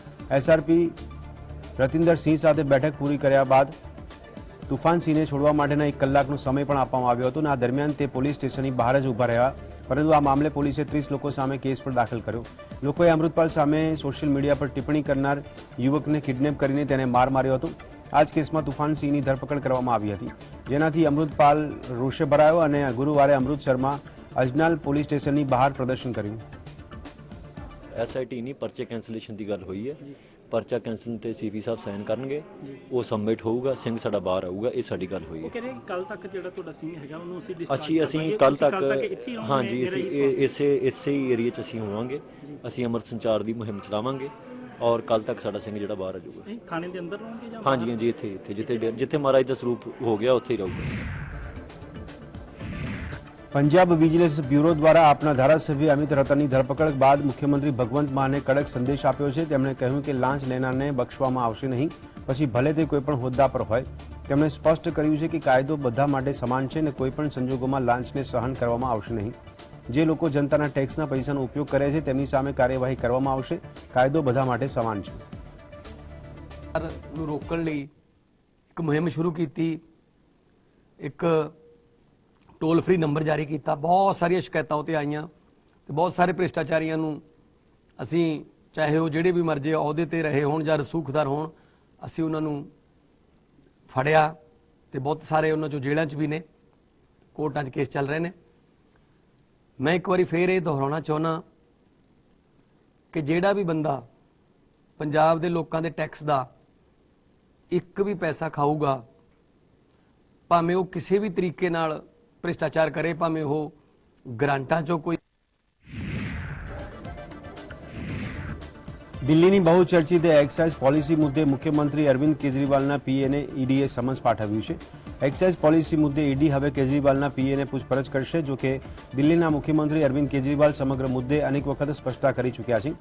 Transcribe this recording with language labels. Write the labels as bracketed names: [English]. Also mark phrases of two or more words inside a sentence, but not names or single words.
[Gujarati] એસઆરપી રતિન્દર સિંહ સાથે બેઠક પૂરી કર્યા બાદ તુફાન સિંહને છોડવા માટેના 1 કલાકનો સમય પણ આપવામાં આવ્યો હતો અને આ દરમિયાન તે પોલીસ સ્ટેશનની બહાર જ ઊભા રહ્યા, પરંતુ આ મામલે પોલીસે 30 લોકો સામે કેસ પણ દાખલ કર્યો. લોકોએ અમૃતપાલ સામે સોશિયલ મીડિયા પર ટિપ્પણી કરનાર યુવકને કિડનેપ કરીને તેને માર માર્યો હતો. આ જ કેસમાં તુફાન સિંહની ધરપકડ કરવામાં આવી હતી, જેનાથી અમૃતપાલ રોષે ભરાયો અને ગુરુવારે અમૃતસરમાં અજનાલ પોલીસ સ્ટેશનની બહાર પ્રદર્શન કર્યું. [Punjabi] SIT ਨਹੀਂ ਪਰਚੇ ਕੈਂਸਲੇਸ਼ਨ ਕੀ ਗੱਲ ਹੁਈ ਹੈ, ਪਰਚਾ ਕੈਂਸਲ ਤੇ CP ਸਾਹਬ ਸਾਈਨ ਕਰਨਗੇ, ਵੋ ਸਬਮਿਟ ਹੋਗਾ, ਸਿੰਘ ਸਾਡਾ ਬਾਹਰ ਆਊਗਾ, ਯੇ ਸਾਡੀ ਗੱਲ ਹੁਈ ਹੈ. ਕਹਿ ਰਹੇ ਕੱਲ ਤੱਕ ਜਿਹੜਾ ਤੁਹਾਡਾ ਸਿੰਘ ਹੈਗਾ ਉਹਨੂੰ ਅਸੀਂ ਅਸੀਂ ਕੱਲ ਤੱਕ ਹਾਂਜੀ ਇਸੇ ਹੀ ਏਰੀਆ 'ਚ ਅਸੀਂ ਹੋਵਾਂਗੇ. ਅਸੀਂ ਅਮਰ ਸੰਚਾਰ ਦੀ ਮੁਹਿੰਮ ਚਲਾਵਾਂਗੇ ਔਰ ਕੱਲ ਤੱਕ ਸਾਡਾ ਸਿੰਘ ਜਿਹੜਾ ਬਾਹਰ ਆ ਜਾਊਗਾ. ਥਾਣੇ ਦੇ ਅੰਦਰ ਰਹੋਗੇ ਜਾਂ ਹਾਂਜੀ ਹਾਂਜੀ ਇੱਥੇ ਜਿੱਥੇ ਮਹਾਰਾਜ ਦਾ ਸਰੂਪ ਹੋ ਗਿਆ ਉੱਥੇ ਹੀ ਰਹੂਗਾ. [Gujarati] પંજાબ વિજિલન્સ બ્યુરો દ્વારા આપના ધારાસભ્ય અમિત રતનની ધરપકડ બાદ મુખ્યમંત્રી ભગવંત માને કડક સંદેશ આપ્યો છે. તેમણે કહ્યું કે લાંચ લેનારને બક્ષવામાં આવશે નહીં, પછી ભલે તે કોઈપણ હોદ્દા પર હોય. તેમણે સ્પષ્ટ કર્યું છે કે કાયદો બધા માટે સમાન છે અને કોઈપણ સંજોગોમાં લાંચને સહન કરવામાં આવશે નહીં. જે લોકો જનતાના ટેક્સના પૈસાનો ઉપયોગ કરે છે તેમની સામે કાર્યવાહી કરવામાં આવશે. કાયદો બધા માટે સમાન છે. [Punjabi] ਨੂੰ ਰੋਕਣ ਲਈ ਇੱਕ ਮੁਹਿੰਮ ਸ਼ੁਰੂ ਕੀਤੀ, ਇੱਕ ਟੋਲ ਫ੍ਰੀ ਨੰਬਰ ਜਾਰੀ ਕੀਤਾ. ਬਹੁਤ ਸਾਰੀਆਂ ਸ਼ਿਕਾਇਤਾਂ ਉੱਤੇ ਆਈਆਂ ਤੇ ਬਹੁਤ ਸਾਰੇ ਭ੍ਰਿਸ਼ਟਾਚਾਰੀਆਂ ਨੂੰ ਅਸੀਂ, ਚਾਹੇ ਉਹ ਜਿਹੜੇ ਵੀ ਮਰਜ਼ੀ ਅਹੁਦੇ ਤੇ ਰਹੇ ਹੋਣ ਜਾਂ ਰਸੂਖਦਾਰ ਹੋਣ, ਅਸੀਂ ਉਹਨਾਂ ਨੂੰ ਫੜਿਆ ਤੇ ਬਹੁਤ ਸਾਰੇ ਉਹਨਾਂ ਚੋਂ ਜੇਲ੍ਹਾਂ 'ਚ ਵੀ ਨੇ, ਕੋਰਟਾਂ 'ਚ ਕੇਸ ਚੱਲ ਰਹੇ ਨੇ. ਮੈਂ ਇੱਕ ਵਾਰੀ ਫੇਰ ਇਹ ਦੁਹਰਾਉਣਾ ਚਾਹੁੰਦਾ ਕਿ ਜਿਹੜਾ ਵੀ ਬੰਦਾ ਪੰਜਾਬ ਦੇ ਲੋਕਾਂ ਦੇ ਟੈਕਸ ਦਾ ਇੱਕ ਵੀ ਪੈਸਾ ਖਾਊਗਾ, ਭਾਵੇਂ ਉਹ ਕਿਸੇ ਵੀ ਤਰੀਕੇ ਨਾਲ ਭ੍ਰਿਸ਼ਟਾਚਾਰ ਕਰੇ, ਭਾਵੇਂ ਵੋ ਗ੍ਰਾਂਟਾਂ ਚੋ ਕੋਈ. [Gujarati] દિલ્હીની બહુચર્ચિત એક્સાઇઝ પોલિસી મુદ્દે મુખ્યમંત્રી અરવિંદ કેજરીવાલના પીએને ઈડીએ સમન્સ પાઠવ્યું છે. એક્સાઇઝ પોલિસી મુદ્દે ઈડી હવે કેજરીવાલના પીએને પૂછપરછ કરશે. જોકે દિલ્હીના મુખ્યમંત્રી અરવિંદ કેજરીવાલ સમગ્ર મુદ્દે અનેક વખત સ્પષ્ટતા કરી ચૂક્યા છે.